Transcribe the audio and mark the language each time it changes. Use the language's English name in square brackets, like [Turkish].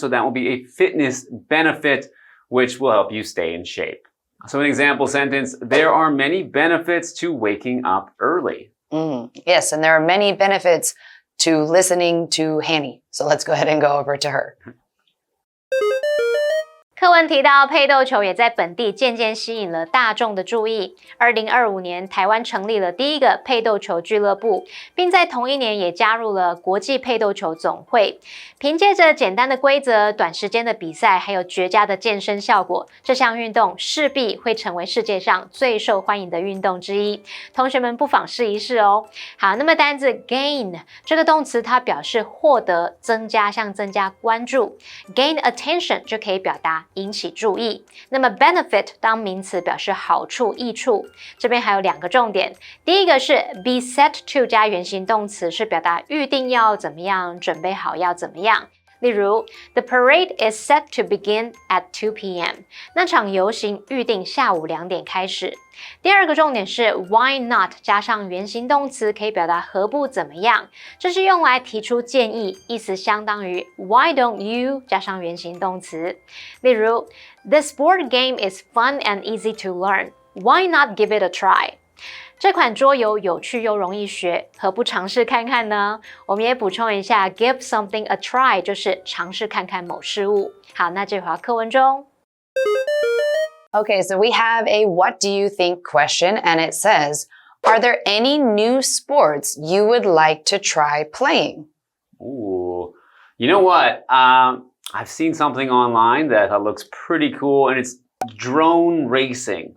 [English] So that will be a fitness benefit, which will help you stay in shape. So an example sentence, there are many benefits to waking up early. Yes, and there are many benefits to listening to Hanny. So let's go ahead and go over to her. [Chinese] 课文提到，配斗球也在本地渐渐吸引了大众的注意。 2025年，台湾成立了第一个配斗球俱乐部，并在同一年也加入了国际配斗球总会。凭借着简单的规则、短时间的比赛，还有绝佳的健身效果，这项运动势必会成为世界上最受欢迎的运动之一。同学们不妨试一试哦。好，那么单字 gain 这个动词，它表示获得、增加，像增加关注。 gain attention 就可以表达引起注意。那么 benefit 当名词表示好处、益处。这边还有2个重点，第一个是 be set to 加原形动词，是表达预定要怎么样，准备好要怎么样。 [English] 例如 The parade is set to begin at 2 p.m. [Chinese] 那场游行预定下午2点开始。第2个重点是 why not 加上原形动词，可以表达何不怎么样，这是用来提出建议，意思相当于 [English] why don't you [Chinese] 加上原形动词。 [English] 例如 This board game is fun and easy to learn. Why not give it a try? [Chinese] 这款桌游有趣又容易学，何不尝试看看呢？我们也补充一下 [English] give something a try [Chinese] 就是尝试看看某事物。好，那这回课文中 [English] Okay, so we have a what do you think question, and it says, are there any new sports you would like to try playing? Ooh, you know what? I've seen something online that looks pretty cool, and it's drone racing.